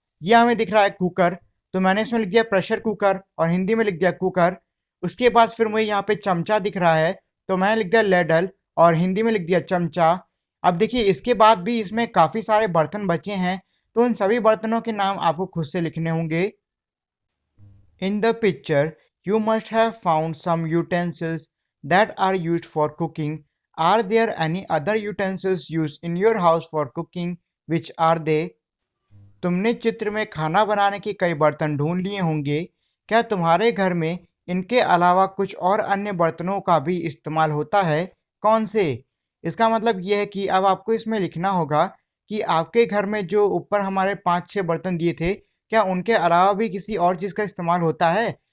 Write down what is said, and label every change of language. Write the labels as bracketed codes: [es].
[hi] ये हमें दिख रहा है कुकर, तो मैंने इसमें लिख दिया प्रेशर कुकर और हिंदी में लिख दिया कुकर। उसके बाद फिर मुझे यहाँ पे चमचा दिख रहा है, तो मैंने लिख दिया लेडल और हिंदी में लिख दिया चमचा। अब देखिए इसके बाद भी इसमें काफ़ी सारे बर्तन बचे हैं, तो उन सभी बर्तनों के नाम आपको खुद से लिखने होंगे। [en] In the picture, you must have found some utensils that are used for cooking. Are there any other utensils used in your house for cooking? Which are they? [hi] तुमने चित्र में खाना बनाने के कई बर्तन ढूंढ लिए होंगे। क्या तुम्हारे घर में इनके अलावा कुछ और अन्य बर्तनों का भी इस्तेमाल होता है? कौन से? इसका मतलब यह है कि अब आपको इसमें लिखना होगा कि आपके घर में जो ऊपर हमारे 5-6 बर्तन दिए थे, क्या उनके अलावा भी किसी और चीज़ का इस्तेमाल होता है?